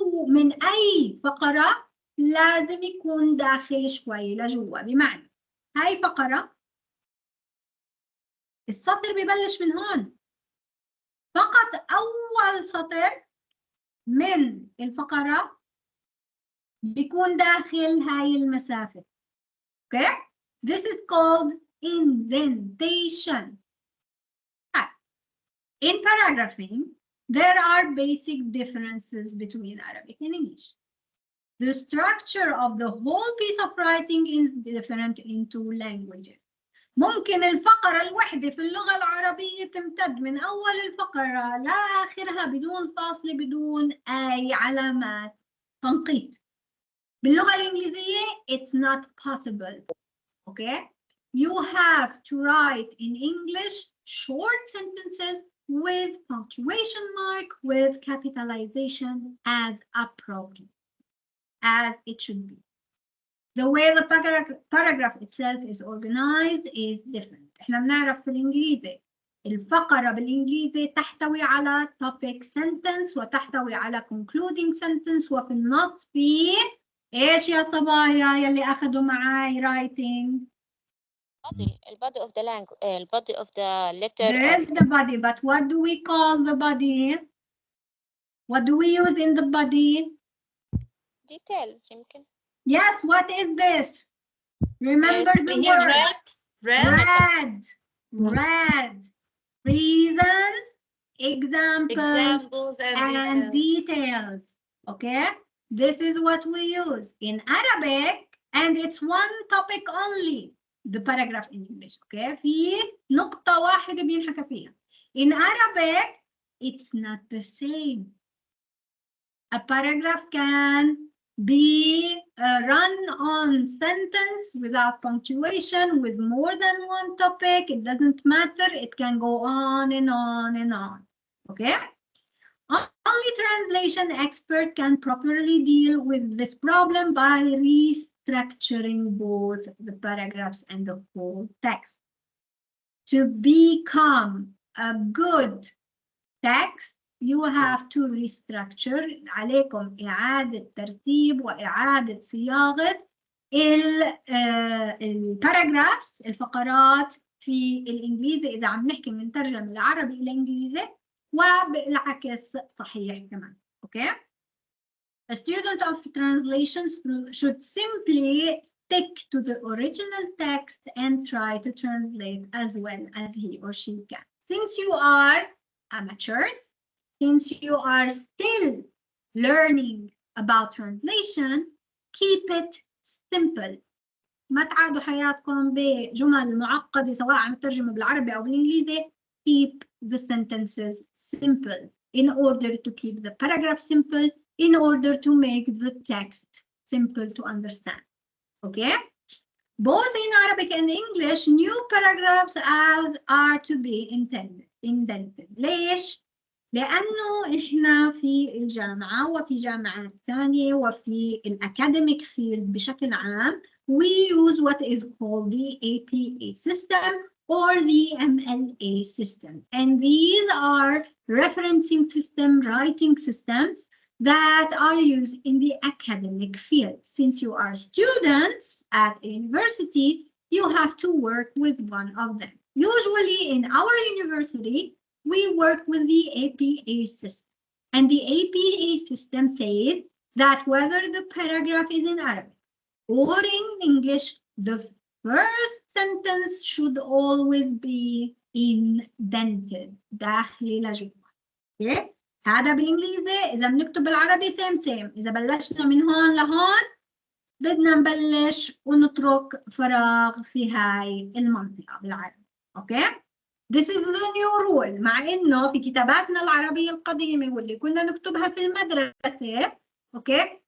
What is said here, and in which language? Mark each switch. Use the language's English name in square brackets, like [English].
[Arabic] من أي فقرة لازم يكون داخل شوي لجوا، بمعنى هاي فقرة السطر ببلش من هون، فقط أول سطر من الفقرة بيكون داخل هاي المسافة. [English] Okay? This is called indentation. In paragraphing, there are basic differences between Arabic and English. The structure of the whole piece of writing is different in two languages. [Arabic] ممكن الفقرة الوحدة في اللغة العربية تمتد من أول الفقرة لآخرها بدون فاصلة بدون أي علامات تنقيط. باللغة الإنجليزية [English] it's not possible. Okay? You have to write in English short sentences with punctuation mark, with capitalization as appropriate, as it should be. The way the paragraph itself is organized is different. [Arabic] احنا بنعرف في الإنجليزي الفقرة بالإنجليزي تحتوي على topic sentence وتحتوي على concluding sentence، وفي النص في إيش يا صبايا يلي أخذوا معاي writing؟ [English] البادي of the language البادي of the letter. There is the body, but what do we call the body? What do we use in the body? details [Arabic] يمكن. [English] Yes, what is this? Remember the here word. red, Red. Reasons, examples, and details. Okay? This is what we use in Arabic, and it's one topic only. The paragraph in English. Okay? [Arabic] في نقطة واحدة بينحكى فيها. [English] In Arabic, it's not the same. A paragraph can be run on sentence without punctuation, with more than one topic. It doesn't matter. It can go on and on and on. Okay? Only translation expert can properly deal with this problem by restructuring both the paragraphs and the whole text. To become a good text, you have to restructure. [Arabic] عليكم إعادة ترتيب وإعادة صياغة الباراجرافز، الفقرات في الإنجليزي إذا عم نحكي من ترجمة العربي إلى إنجليزي، وبالعكس صحيح كمان. [English] Okay? A student of translations should simply stick to the original text and try to translate as well as he or she can. Since you are amateurs, since you are still learning about translation, keep it simple. [Arabic] ما تعادوا حياتكم بجمل معقدة سواء عم ترجمة بالعربي أو بالإنجليزي. [English] Keep the sentences simple in order to keep the paragraph simple, in order to make the text simple to understand. Okay? Both in Arabic and English, new paragraphs are to be indented. [Arabic] ليش؟ لأنه إحنا في الجامعة وفي جامعات ثانية وفي الأكاديميك فيلد بشكل عام [English] we use what is called the APA system or the MLA system. And these are referencing system, writing systems that are used in the academic field. Since you are students at a university, you have to work with one of them. Usually in our university, we work with the APA system. And the APA system says that whether the paragraph is in Arabic or in English, the first sentence should always be indented. [Arabic] داخلي لجوا. [English] Okay? [Arabic] هذا بالإنجليزي. إذا بنكتب بالعربي same. إذا بلشنا من هون لهون بدنا نبلش ونترك فراغ في هاي المنطقة بالعربي. [English] Okay? This is the new rule. [Arabic] مع إنه في كتاباتنا العربية القديمة واللي كنا نكتبها في المدرسة [English] okay?